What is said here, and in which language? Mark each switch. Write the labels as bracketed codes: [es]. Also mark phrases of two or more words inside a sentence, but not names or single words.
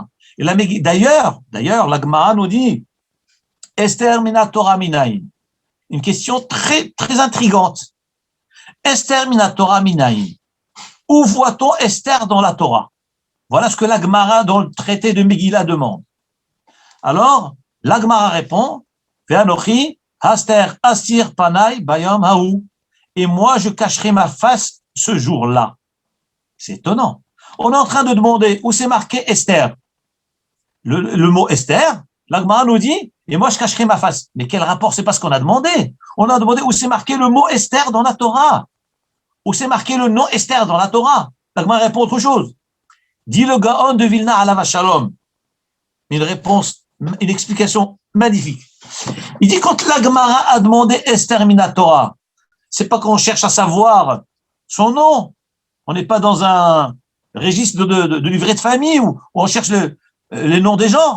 [fr] Et d'ailleurs, la Gemara nous dit [he] אסתר מן התורה מנין. [fr] Une question très, très intrigante. [he] אסתר מן התורה מנין. [fr] Où voit-on Esther dans la Torah? Voilà ce que la Gemara dans le traité de Megillah demande. Alors, la Gemara répond [he] ואנכי הסתר אסתיר פני ביום ההוא. [fr] Et moi, je cacherai ma face ce jour-là. C'est étonnant. On est en train de demander où c'est marqué Esther. Le mot Esther, la Gemara nous dit, et moi je cacherai ma face. Mais quel rapport? C'est pas ce qu'on a demandé. On a demandé où c'est marqué le mot Esther dans la Torah. Où c'est marqué le nom Esther dans la Torah. La Gemara répond autre chose. Dit le Gaon de Vilna [he] עליו השלום. [fr] Une réponse, une explication magnifique. Il dit quand la Gemara a demandé [he] אסתר מן התורה, [fr] c'est pas qu'on cherche à savoir son nom. On n'est pas dans un registre de livret de famille où on cherche les noms des gens.